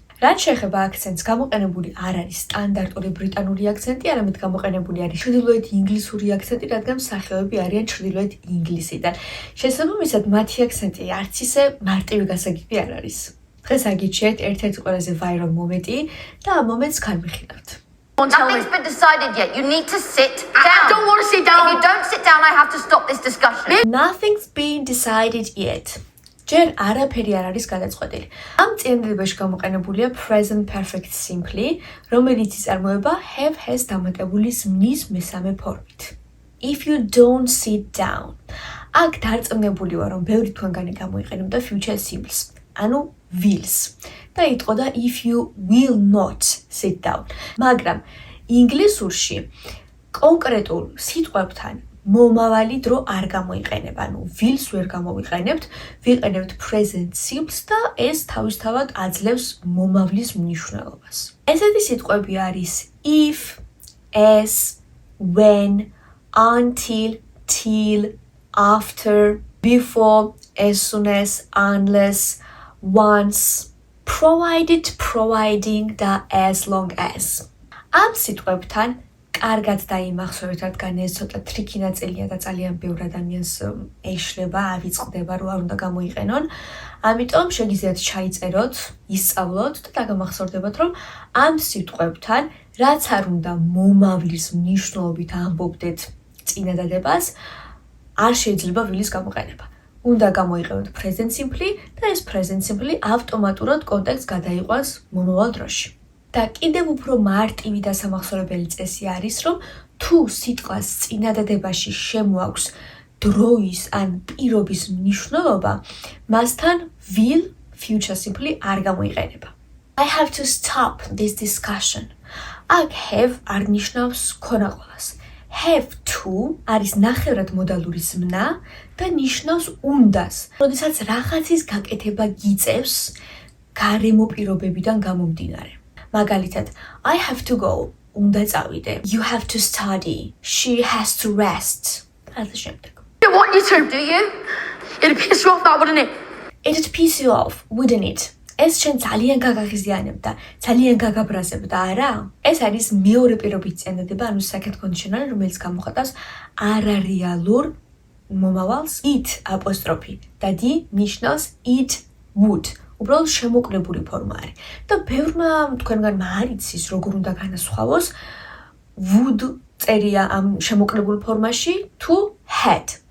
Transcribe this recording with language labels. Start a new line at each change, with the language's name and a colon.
Georgian: რაც შეეხება აქცენტს, გამოყენებული არ არის სტანდარტული ბრიტანული აქცენტი, არამედ გამოყენებული არის ჩრდილოეთ ინგლისური აქცენტი, რადგან მსახიობები არიან ჩრდილოეთ ინგლისიდან. შესაბამისად, მათი აქცენტი არც ისე მარტივი გასაგები არ არის. დღეს აგიჩვენებთ ერთ-ერთი ყველაზე ვაირალ მომენტი და ამ მომენტს განვიხილავთ.
English: Nothing's been decided yet. You need to sit down. I don't want to sit down. If you don't sit down, I have to stop this discussion. Nothing's been decided yet.
Georgian: ჯერ არაფერი არ არის გადაწყვეტილი. ამ წინადადებაში გამოყენებულია present perfect simple, რომელიც იწარმოება have has დამატებული ზმნის მესამე ფორმით.
English: If you don't sit down.
Georgian: აქ დარწმუნებული ვარ, რომ ბევრი თქვენგანი გამოიყენებდა future simples, ანუ wills. და იტყოდა
English: if you will not sit down.
Georgian: მაგრამ ინგლისურში კონკრეტულ სიტყვებთან მომავალი დრო არ გამოიყენება, ანუ wills ვერ გამოვიყენებთ, ვიყენებთ present simples და ეს თავისთავად აძლევს მომავლის მნიშვნელობას. ესეთი სიტყვები არის if, as, when, until, till, after, before, as soon as, unless, once, provided, providing და as long as. ამ სიტყვებთან კარგად დაიმახსოვრეთ, რადგან ეს ცოტა ტრიკი ნაწილია და ძალიან ბევრ ადამიანს ეშლება, ავიწყდება, რომ არ უნდა გამოიყენონ. ამიტომ შეგიძლიათ ჩაიწეროთ, ისწავლოთ და დაგამახსოვრდებათ, რომ ამ სიტყვებთან, რაც არ უნდა მომავლის მნიშვნელობით ამბობდეთ წინადადებას, არ შეიძლება ვილის გამოყენება. უნდა გამოიყენოთ present simple და ეს present simple ავტომატურად კონტექსტს გადაიყვანს მომავალ დროში. და კიდევ უფრო მარტივი და სამახსოვრებელი წესი არის, რომ თუ სიტყვას წინადადებაში შემოაქვს დროის ან პირობის მნიშვნელობა, მასთან will future simple არ გამოიყენება.
English: I have to stop this discussion.
Georgian: აქ have არ ნიშნავს ქონაყოლას. Have to არის ნახევრად მოდალური ზმნა და ნიშნავს უნდას. როდესაც რაღაცის გაკეთება გიწევს გარემო პირობებიდან გამომდინარე. მაგალითად,
English: I have to go.
Georgian: უნდა წავიდე.
English: You have to study. She has to rest.
Georgian: ასე შემდეგ.
English: I don't want you to, do you? It'd piss you off, that wouldn't it? It'd piss you off, wouldn't it?
Georgian: ეს შენ ძალიან გაგაღიზიანებდა, ძალიან გაგაბრაზებდა, არა? ეს არის მეორე პირობით წინადადება, ანუ second conditional, რომელიც გამოხატავს არარეალურ მომავალს it apostrophe და d ნიშნავს it would. უბრალოდ შემოკლებული ფორმა არის. და ბევრმა თქვენგანმა არ იცის, როგორ უნდა განასხვავოს would წერია ამ შემოკლებულ ფორმაში თუ had.